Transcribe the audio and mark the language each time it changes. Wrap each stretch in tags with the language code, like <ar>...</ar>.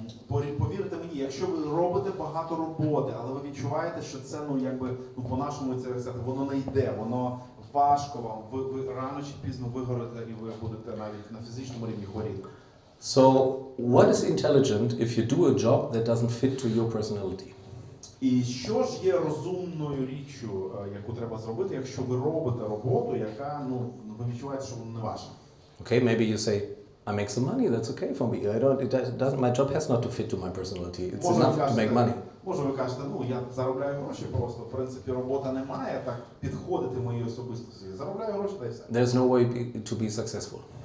<uk>Повірте мені, якщо ви робите багато роботи, але ви відчуваєте, що це по-нашому це воно не йде, воно важко вам, ви рано чи пізно вигорите і ви будете навіть на фізичному рівні хворіти.</uk> <en>So, what is intelligent if you do a job that doesn't fit to your personality?</en> <uk>І що ж є розумною річчю, яку треба зробити, якщо ви робите роботу, яка ви відчуваєте, що вона не ваша?</uk> <en>Okay, maybe you say, I make some money, that's okay for me. My job has not to fit to my personality. It's enough to make money.</en> <uk>Може ви кажете, я заробляю гроші просто, в принципі, робота не має так підходити моїй особистості. Заробляю гроші, та й все.</uk> <en>There's no way to be successful.</en>